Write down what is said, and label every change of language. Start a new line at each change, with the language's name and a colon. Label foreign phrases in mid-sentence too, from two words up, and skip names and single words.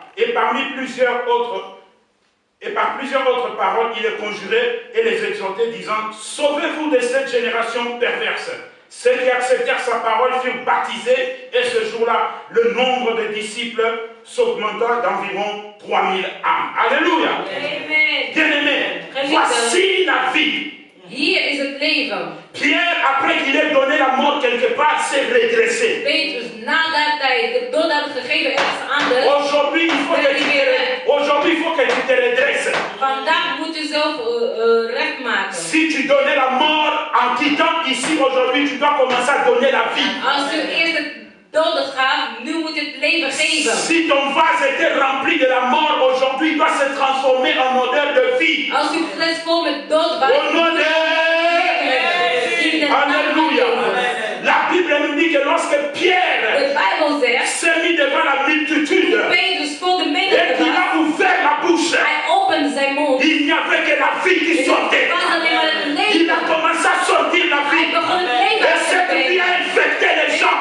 French: Et par plusieurs autres paroles, il les conjurait et les exhortait, disant, sauvez-vous de cette génération perverse. Ceux qui acceptèrent sa parole furent baptisés, et ce jour-là, le nombre de disciples s'augmenta d'environ 3000 âmes. Alléluia. Bien-aimés, voici la vie.
Dutch: Hier is het leven.
French: Pierre, après qu'il ait donné la mort quelque part, s'est redressé.
Dutch: Petrus, nadat hij de dood had gegeven ergens anders.
French: Aujourd'hui, il faut que tu te redresses.
Dutch: Vandaag moet je zelf recht maken.
French: Si tu donnais la mort en quittant ici aujourd'hui, tu dois commencer à donner la vie.
Dutch: Als je eerst het doden gaat, nu moet je het leven geven.
French: Si ton vase était rempli de la mort aujourd'hui, il doit se transformer en odeur de vie.
Dutch: Als je fles vol met dood was,
French: Au nom de... Alléluia. La Bible nous dit que lorsque Pierre s'est mis devant la multitude et qu'il a ouvert la bouche, il n'y avait que la vie qui sortait. Il a commencé à sortir la vie. Et cette vie a infecté les gens.